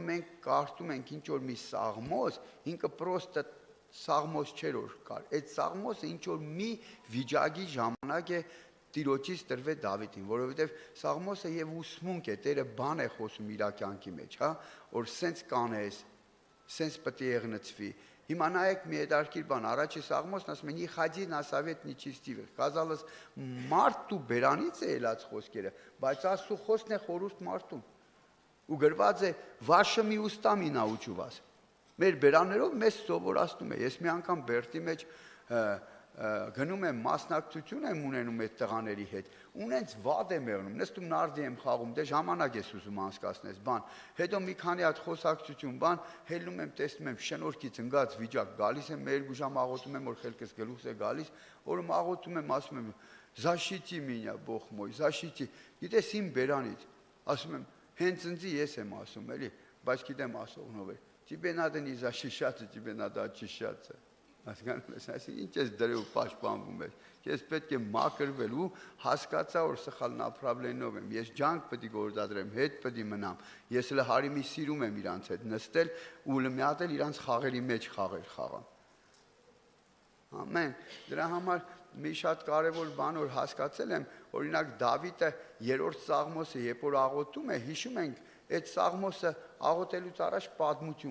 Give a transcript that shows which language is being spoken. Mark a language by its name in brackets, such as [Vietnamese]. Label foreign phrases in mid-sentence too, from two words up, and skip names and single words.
[Armenian] մենք կարդում ենք ինչ որ մի սաղմոս, ինքը պրոստը սաղմոս չէր որ կար։ Այդ սաղմոսը ինչ որ մի վիճակի ժամանակ է Տիրոջից տրվել Դավիթին, որովհետև սաղմոսը եւ ուսմունք է, Տերը բան է խոսում իր կյանքի մեջ, հա, որ սենց կանես, սենց պետք է եղնծվի։ Հիմա նայեք մի հետարքիր բան, առաջի սաղմոսն ասում են՝ [Russian] «И ходи на совет нечестивых», казалось, [Armenian] մարդու բերանից է ելած խոսքերը, բայց Աստծո խոսքն է խորհուրդ մարդու։ Ու գրված է [Russian] «Вашими устами научу вас»։ [Armenian] Մեր բերաններով մեզ սովորացնում է։ Ես մի անգամ Բերտի մեջ գնում եմ մասնակցություն եմ ունենում այդ տղաների հետ, ունենց վատ եմ եղնում, նստում նարդի եմ խաղում, դե ժամանակ ես ուզում անցկացնես, բան, հետո մի քանի հատ խոսակցություն, բան, հելնում եմ, տեսնում եմ շնորհքից ընկած վիճակ, գալիս եմ, մի երկու ժամ աղոթում եմ, որ խելքս գլուխս է գալիս, օրում աղոթում եմ, ասում եմ, [Russian] «Защити меня, Бог мой, защити», [Armenian] գիտես իմ բերանից, ասում եմ, հենց ինձի ես եմ ասում, էլի, բայց գիտեմ ասողնով է, [Russian] тебе надо не защищаться, тебе надо очищаться։ [Armenian] Հասկանում ես, այսինքն ինչ ես դրել ու պաշտպանվում ես։ Ես պետք է մաքրվել ու հասկացա, որ սխալ նապրավլենով եմ։ Ես ջանք պետք է գործադրեմ, հետ պետք է մնամ։ Ես էլ հարիմի սիրում եմ իրանց հետ նստել ու մի հատ էլ իրանց խաղերի մեջ խաղեր խաղամ։ Ամեն։ Դրա համար մի շատ կարևոր բան որ հասկացել եմ, օրինակ Դավիթը երրորդ սաղմոսը, երբ որ աղոթում է, հիշում ենք, այդ սաղմոսը աղոթելուց առաջ պատմություն